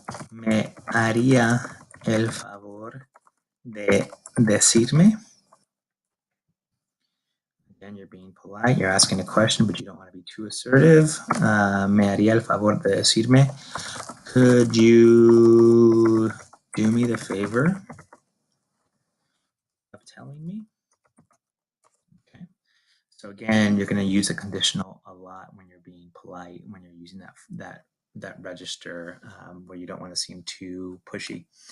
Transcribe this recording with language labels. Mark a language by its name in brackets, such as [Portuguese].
[Spanish] ¿Me haría el favor de decirme? [English] Again, you're being polite, you're asking a question, but you don't want to be too assertive. [Spanish] ¿Me haría el favor de decirme? [English] Could you do me the favor of telling me? Okay. So again, you're going to use a conditional a lot when you're being polite, when you're using that register, where you don't want to seem too pushy.